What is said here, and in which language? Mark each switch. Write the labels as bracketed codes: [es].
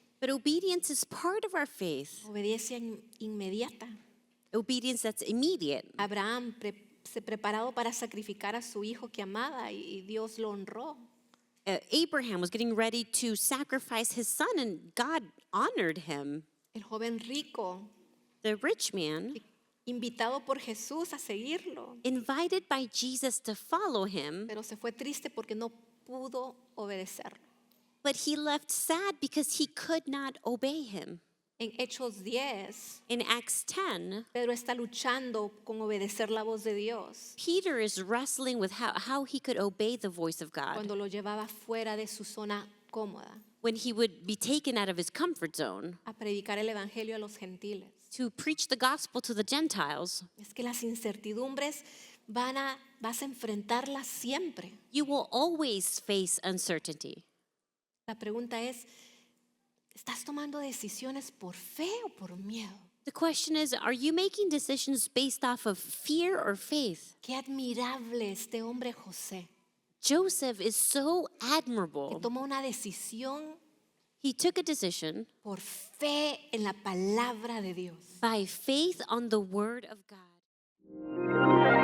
[en] But obedience is part of our faith. [es] Obediencia inmediata. [en] Obedience that's immediate. [es] Abraham se preparado para sacrificar a su hijo que amaba y Dios lo honró. [en] Abraham was getting ready to sacrifice his son, and God honored him. [es] El joven rico, [en] The rich man, [es] invitado por Jesús a seguirlo, [en] invited by Jesus to follow him, [es] pero se fue triste porque no pudo obedecerlo. [en] but he left sad because he could not obey him. [es] En Hechos 10, [en] In Acts 10, [es] Pedro está luchando con obedecer la voz de Dios [en] Peter is wrestling with how he could obey the voice of God [es] cuando lo llevaba fuera de su zona cómoda [en] when he would be taken out of his comfort zone [es] a predicar el evangelio a los gentiles. [en] to preach the gospel to the Gentiles. [es] Es que las incertidumbres vas a enfrentarlas siempre. [en] You will always face uncertainty. [es] La pregunta es, ¿estás tomando decisiones por fe o por miedo? [en] The question is, are you making decisions based off of fear or faith? [es] Qué admirable este hombre José, [en] Joseph is so [es] que [en] admirable. [es] tomó una decisión [en] He took a decision [es] por fe en la palabra de Dios. [en] by faith on the word of God.